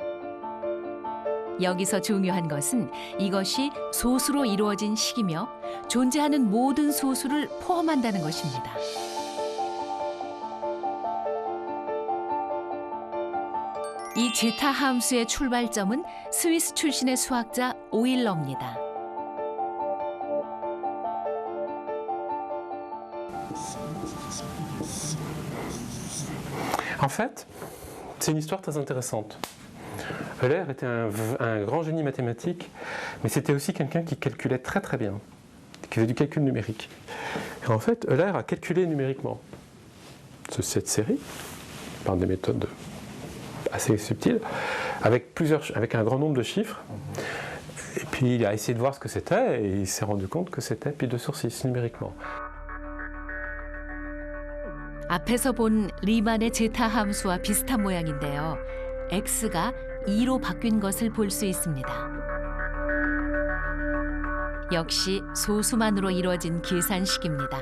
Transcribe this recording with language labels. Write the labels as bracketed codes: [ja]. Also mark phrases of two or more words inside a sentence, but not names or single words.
[ko] 여기서 중요한 것은 이것이 소수로 이루어진 식이며 존재하는 모든 소수를 포함한다는 것입니다. 이 제타 함수의 출발점은 스위스 출신의 수학자 오일러입니다. [fr] En fait, c'est une histoire très intéressante. Euler était un grand génie mathématique, mais c'était aussi quelqu'un qui calculait très très bien, qui faisait du calcul numérique. Et en fait, Euler a calculé numériquement cette série par des méthodes assez subtiles, avec un grand nombre de chiffres. Et puis il a essayé de voir ce que c'était et il s'est rendu compte que c'était pi 2 sur 6 numériquement. [ko] 앞에서 본 리만의 제타 함수와 비슷한 모양인데요. x가 2로 바뀐 것을 볼 수 있습니다. 역시 소수만으로 이루어진 계산식입니다.